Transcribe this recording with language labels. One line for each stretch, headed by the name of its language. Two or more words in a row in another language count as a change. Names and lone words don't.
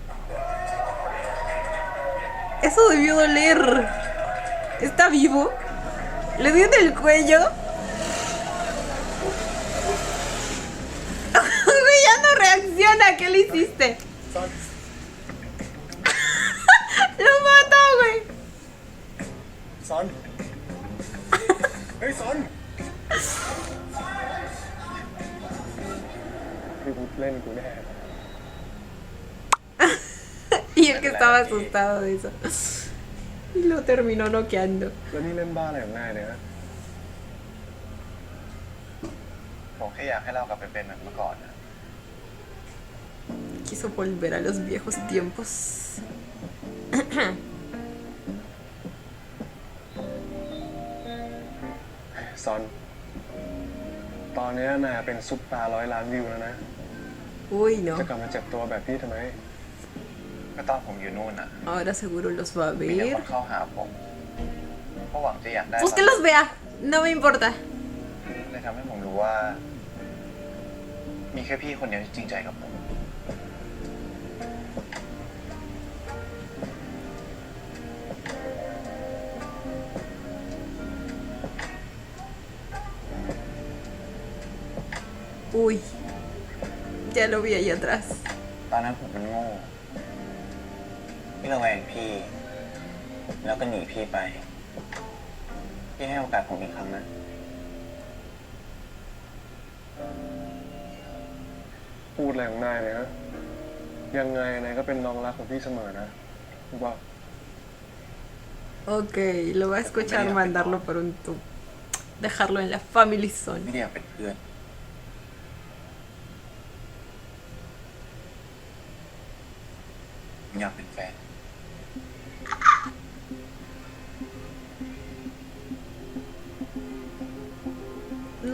Spanish: Eso debió doler. ¿Está vivo? ¿Le dio en el cuello? Ya no reacciona. ¿Qué le hiciste? Lo mató, güey.
Thai: ซอน เฮ้ยซอนพี่วุฒิเล่นกูแน่
Spanish: Y el que estaba asustado de eso. Y lo terminó noqueando.
Thai: แล้วนี่เล่นบ้าอะไรของนายเนี่ยฮะ ผมแค่อยากให้เรากลับไปเป็นเหมือนเมื่อก่อนนะ
Spanish: Quiso volver a los viejos tiempos.
Thai: ซอน ตอนนี้นายเป็นซุปตา100 ล้านวิวแล้วนะ
Spanish: Uy, no.
Thai: จะกลับมาเจ็บตัวแบบพี่ทำไม ก็ตอนผมอยู่นู่นอ่ะ
Spanish: Ahora seguro los va a
Thai: มีแต่ค
Spanish: ver.
Thai: นเข้าหาผมเพราะหวังจะอยากได้
Spanish: Pues que los vea. No me importa.
Thai: เลยทำให้ผมรู้ว่า มีแค่พี่คนเดียวที่จริงใจกับผม
Spanish: Uy. Ya lo vi ahí atrás.
Thai: ตอนนั้นผมมันโง่พี่ระแวงพี่ แล้วก็หนีพี่ไป พี่ให้โอกาสผมอีกครั้งนะ พูดอะไรของนายเนี่ยฮะยังไงนายก็เป็นน้องรักของพี่เสมอนะรู้ป่ะ
Spanish: Ok, lo va a escuchar mandarlo por un tubo. Dejarlo en la family
Thai: ไม่
Spanish: zone.
Thai: ได้อยากเป็นเพื่อนอยากเป็นแฟน
Spanish: No,